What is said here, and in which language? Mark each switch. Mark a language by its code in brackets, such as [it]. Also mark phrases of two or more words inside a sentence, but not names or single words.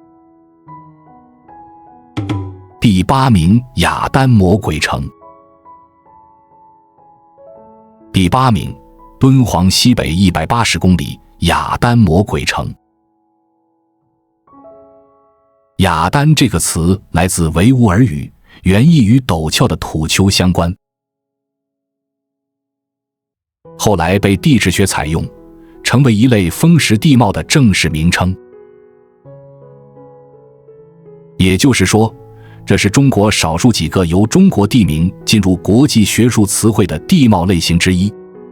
[zh] 第8名，雅丹魔鬼城。第8名，敦煌西北180公里，雅丹魔鬼城。雅丹這個詞來自維吾爾語，原意與陡峭的土丘相關，後來被地質學採用，成為一類風蝕地貌的正式名稱。也就是說，這是中國少數幾個由中國地名進入國際學術詞彙的地貌類型之一。